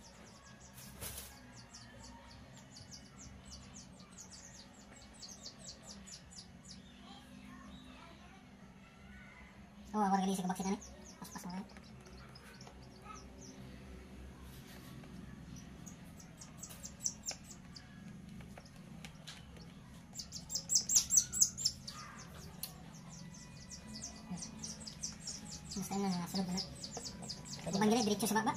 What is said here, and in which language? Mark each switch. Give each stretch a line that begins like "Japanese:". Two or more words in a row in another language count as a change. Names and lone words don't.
Indonesian: Oh, warga di vaksin nih. Pas-pas banget.
Filipino: Mustahil na nasa loob na. Pwede bang gilid, diretso sa baba?